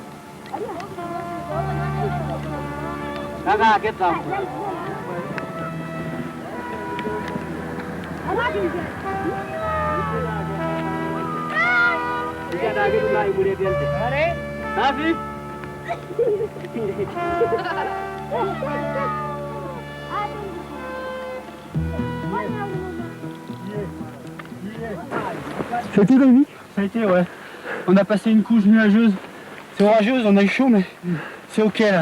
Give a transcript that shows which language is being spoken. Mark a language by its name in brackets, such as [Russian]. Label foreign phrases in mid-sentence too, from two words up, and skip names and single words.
[Vietnamese] Ra cái tàu. [Malay] Dia dah gitu lah ibu dia dia. Ada? Tapi. [French] Ça a été Dominique? Ça a été, ouais. On a passé une couche nuageuse. C'est orageuse, on a eu chaud, mais c'est ok là.